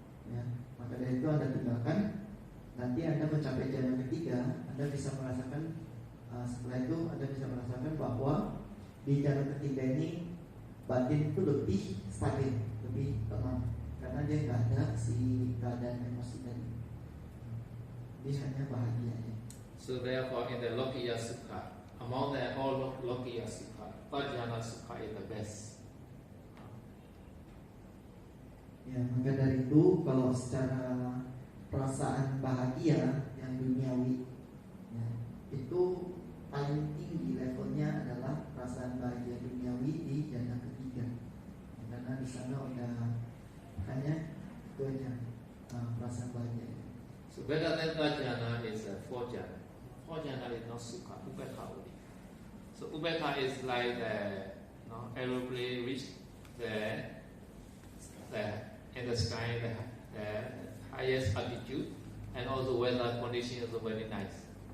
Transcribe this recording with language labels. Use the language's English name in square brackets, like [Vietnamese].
[Indonesian] Ya, maka dari itu Anda tinggalkan. Nanti Anda mencapai jana ketiga, Anda bisa merasakan setelah itu Anda bisa merasakan bahwa di jana ketiga ini batin itu lebih stabil, lebih tenang, karena dia nggak ada si keadaan emosi tadi, dia hanya bahagia aja. [English] So therefore, in the Lokiya Sukha, among the all Lokiya Sukha, Vajjana Sukha is the best. [Indonesian] Ya, maka dari itu kalau secara perasaan bahagia yang duniawi, ya, itu paling tinggi levelnya adalah perasaan bahagia duniawi di jana ketiga, ya, karena di sana udah hanya itu aja perasaan bahagia. [English] So better than Vajjana is four jhana. Four jhana is not Sukha, Ubekha only. So Ubekha is like the aeroplane reach the in the sky the highest altitude, and also weather condition is very nice.